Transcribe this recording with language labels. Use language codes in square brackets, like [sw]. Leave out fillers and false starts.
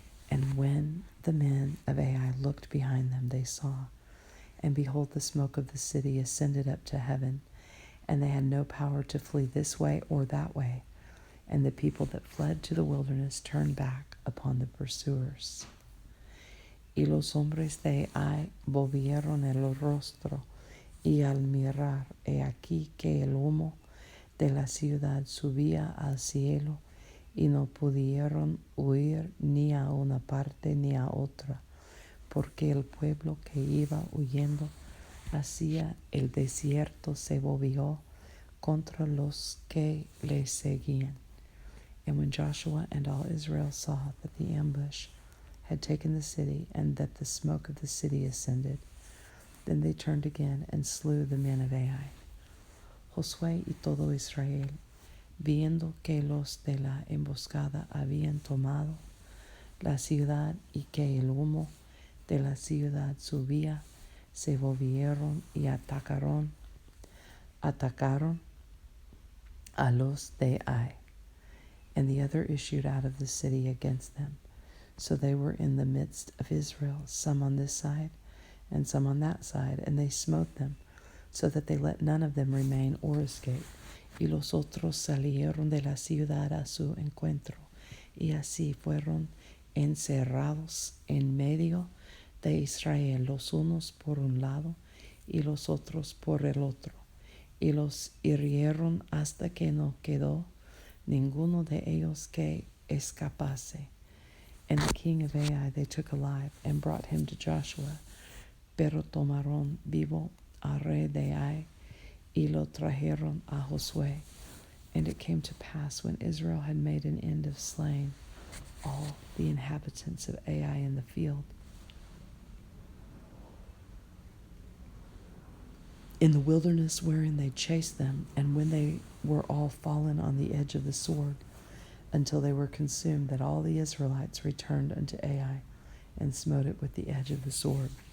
[en] And when the men of Ai looked behind them, they saw, and behold, the smoke of the city ascended up to heaven, and they had no power to flee this way or that way. And the people that fled to the wilderness turned back upon the pursuers. [es] Y los hombres de Ai volvieron el rostro, y al mirar, he aquí que el humo de la ciudad subía al cielo, y no pudieron huir ni a una parte ni a otra, porque el pueblo que iba huyendo hacia el desierto se volvió contra los que le seguían. [en] And when Joshua and all Israel saw that the ambush had taken the city, and that the smoke of the city ascended, then they turned again and slew the men of Ai. [es] Josué y todo Israel, viendo que los de la emboscada habían tomado la ciudad y que el humo de la ciudad subía, se volvieron y atacaron a los de Ai. [en] And the other issued out of the city against them. So they were in the midst of Israel, some on this side and some on that side, and they smote them, so that they let none of them remain or escape. [es] Y los otros salieron de la ciudad a su encuentro, y así fueron encerrados en medio de Israel, los unos por un lado y los otros por el otro, y los hirieron hasta que no quedó ninguno de ellos que escapase. [en] And the king of Ai they took alive, and brought him to Joshua. [es] Pero tomaron vivo al rey de Ai, y lo trajeron a Josué. [en] And it came to pass, when Israel had made an end of slaying all the inhabitants of Ai in the field, in the wilderness wherein they chased them, and when they were all fallen on the edge of the sword, until they were consumed, that all the Israelites returned unto Ai, and smote it with the edge of the sword.